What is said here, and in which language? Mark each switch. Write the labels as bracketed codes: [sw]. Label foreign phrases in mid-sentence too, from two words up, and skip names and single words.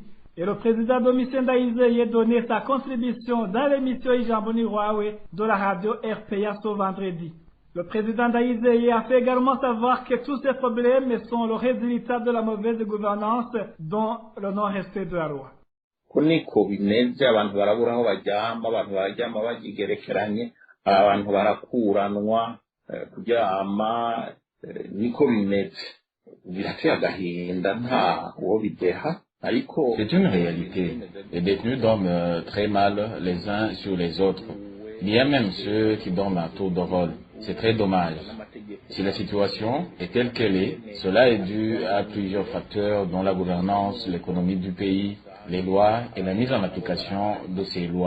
[fr] Et le président Domitien Ndayizeye donnait sa contribution dans l'émission Ijambo Nirwawe de la radio RPA ce vendredi. Le président Ndayizeye a fait également savoir que tous ces problèmes sont le résultat de la mauvaise gouvernance dont le non-respect de la loi. [rn] Kuniko bimeze abantu barabura aho baryama, abantu bararyama bagigerekeranye, abantu barakuranwa kuryama, niko bimeze. Birateye agahinda nta uwo bideha. [fr] C'est une réalité. Les détenus dorment très mal les uns sur les autres. Il y a même ceux qui dorment à tour de rôle. C'est très dommage. Si la situation est telle qu'elle est, cela est dû à plusieurs facteurs dont la gouvernance, l'économie du pays, les lois et la mise en application de ces lois.